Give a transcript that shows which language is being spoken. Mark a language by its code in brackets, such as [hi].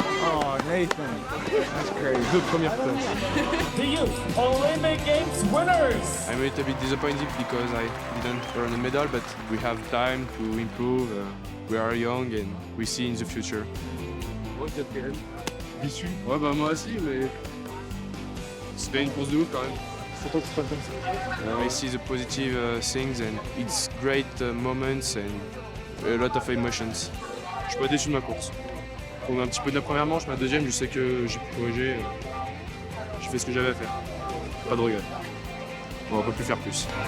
[en] Oh, Nathan. That's crazy. Good première place. The Youth Olympic Games winners! I'm a little bit disappointed because I didn't earn a medal, but we have time to improve. We are young and we see in the future. [fr] Déçu? Ouais, bah moi aussi, mais c'était une course de ouf quand même. C'est toi qui te comme ça. [en] I see the positive things and it's great moments and a lot of emotions. [fr] Je suis pas déçu de ma course. On a un petit peu de la première manche, ma deuxième, je sais que j'ai pu corriger. J'ai fait ce que j'avais à faire. Pas de regret. On va pas plus faire plus.